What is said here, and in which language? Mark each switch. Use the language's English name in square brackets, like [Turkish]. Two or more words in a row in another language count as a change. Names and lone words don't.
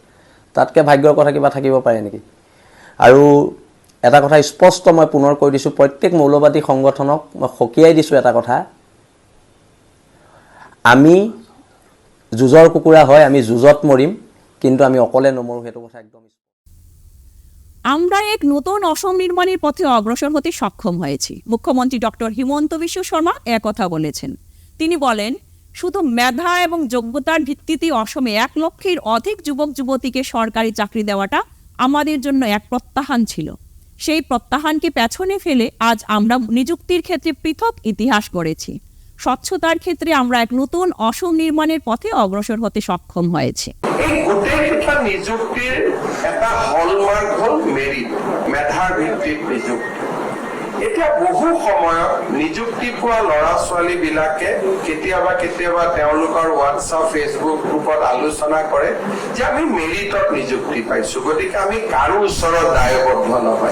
[Assamese] তাতকৈ ভাগ্যৰ কথা কিবা থাকিব পাৰে নেকি? আৰু এটা কথা স্পষ্ট মই পুনৰ কৈ দিছোঁ, প্ৰত্যেক মৌলবাদী সংগঠনক মই সকীয়াই দিছোঁ এটা কথা, আমি যুঁজৰ কুকুৰা হয়, আমি যুঁজত মৰিম, কিন্তু আমি অকলে নমৰোঁ, সেইটো কথা একদম। [Bangla] আমরা এক নতুন অসম নির্মাণের পথে অগ্রসর হতে সক্ষম হয়েছি। মুখ্যমন্ত্রী ডক্টর হিমন্ত বিশ্ব শর্মা একথা বলেছেন। তিনি বলেন, শুধু মেধা এবং যোগ্যতার ভিত্তিতে অসমে 1 লক্ষের অধিক যুবক যুবতীকে সরকারি চাকরি দেওয়াটা আমাদের জন্য এক প্রত্যাহ্বান ছিল। সেই প্রত্যাহ্বানকে পেছনে ফেলে আজ আমরা নিযুক্তির ক্ষেত্রে পৃথক ইতিহাস গড়েছি। স্বচ্ছতার ক্ষেত্রে আমরা এক নতুন অসম নির্মাণের পথে অগ্রসর হতে সক্ষম হয়েছি। [Assamese] এই গোটেইকেইটা নিযুক্তিৰ এটা হলমাৰ্ক হ'ল মেৰিট, মেধাৰ ভিত্তিত নিযুক্তি। এতিয়া বহু সময়ত নিযুক্তি পোৱা ল'ৰা ছোৱালীবিলাকে কেতিয়াবা কেতিয়াবা তেওঁলোকৰ হোৱাটছআপ, ফেচবুক গ্ৰুপত আলোচনা কৰে যে আমি মেৰিটত নিযুক্তি পাইছো, গতিকে আমি কাৰো ওচৰত দায়বদ্ধ নহয়।